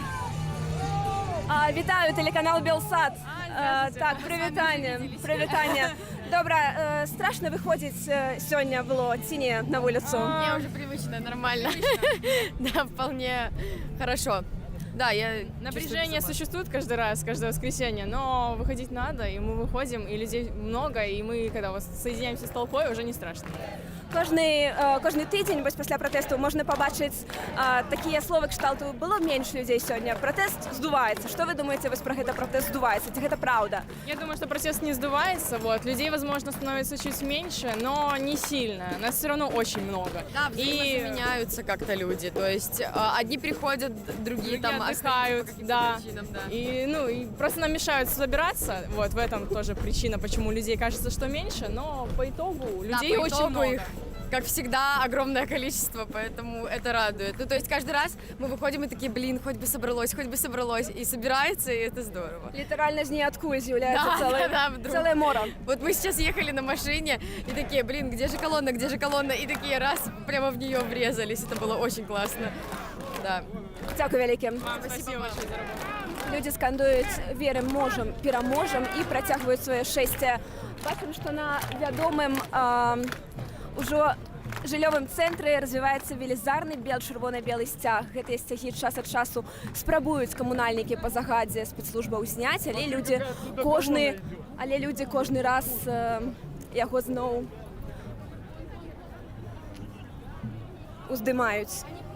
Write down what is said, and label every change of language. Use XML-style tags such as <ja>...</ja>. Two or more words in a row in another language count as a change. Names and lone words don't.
<be>Вітаю, телеканал Белсат. Так, прывітанне. Добра, страшно выходзіць сёння было ці не на вуліцу?</be> <ru>Мне уже привычно, нормально. Да, вполне хорошо. Да, напряжение существует каждый раз, каждое воскресенье, но выходить надо, и мы выходим, и людей много, и мы, когда соединяемся с толпой, уже не страшно.</ru> <be>Кожны тыдзень вось пасля пратэсту можна пабачыць такія словы кшталту «было менш людзей сёння», пратэст здуваецца. Што вы думаеце вось пра гэта пратэст здуваецца? Ці гэта праўда?</be> <ru>Я думаю, что протест не сдувается, людей, возможно, становится чуть меньше, но не сильно, нас все равно очень много. Да, взаимозаменяются как-то люди, то есть одни приходят, другие там отдыхают, да. И просто нам мешают собираться, в этом тоже причина, почему людей кажется, что меньше, но по итогу людей очень много. Как всегда, огромное количество, поэтому это радует. То есть каждый раз мы выходим и такие, хоть бы собралось, и собирается, и это здорово. Литерально же ниоткуда з'является целая мора. Вот мы сейчас ехали на машине, и такие, где же колонна, и такие раз, прямо в нее врезались, это было очень классно. Да.</ru> <be>Дякую вялікі.</be> <ru>Спасибо большое за работу.</ru> <be>Людзі скандуюць «верым, можам, пераможам» і працягваюць сваё шэсце. Бачым, што на вядомым ужо жыллёвым цэнтры развіваецца велізарны чырвона-белы сцяг. Гэтыя сцягі час ад часу спрабуюць камунальнікі па загадзе спецслужбаў зняць, але людзі кожны раз яго зноў уздымаюць.</be>